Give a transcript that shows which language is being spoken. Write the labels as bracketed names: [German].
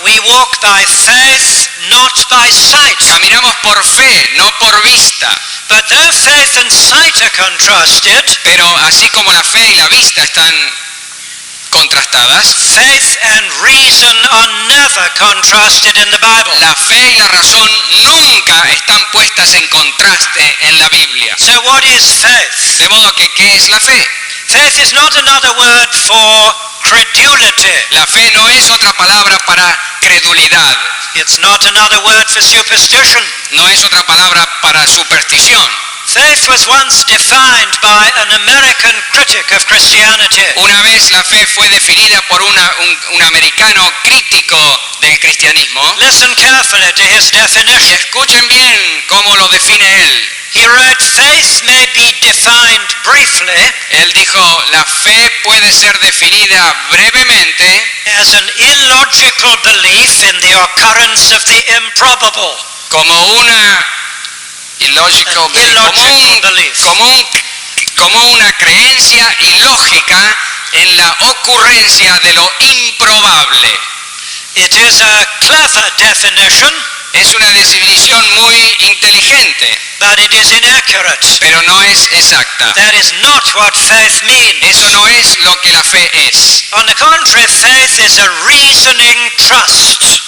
[English] We walk by faith, not by sight. [Spanish] Caminamos por fe, no por vista. [English] But though faith and sight are contrasted, [Spanish] Pero así como la fe y la vista están contrastadas, [English] faith and reason are never contrasted in the Bible. [Spanish] la fe y la razón nunca están puestas en contraste en la Biblia. [English] So what is faith? [Spanish] De modo que, ¿qué es la fe? [English] Faith is not another word for credulity. [Spanish] La fe no es otra palabra para credulidad, [English] It's not another word for superstition. [Spanish] no es otra palabra para superstición. [English] Faith was once defined by an American critic of Christianity. [Spanish] Una vez la fe fue definida por un americano crítico del cristianismo. [English] Listen carefully to his [Spanish] Y [English] definition. [Spanish] escuchen bien cómo lo define él. [English] He wrote, faith may be defined briefly [Spanish] Él dijo, la fe puede ser definida brevemente [English] as an illogical belief in the occurrence of the improbable. [Spanish] como una [English] illogical belief, Illogical belief. [Spanish] como una creencia ilógica en la ocurrencia de lo improbable. [English] It is a clever definition, [Spanish] Es una definición muy inteligente, [English] but it is inaccurate. [Spanish] pero no es exacta. [English] That is not what faith means. [Spanish] Eso no es lo que la fe es. [English] On the contrary, faith is a reasoning trust.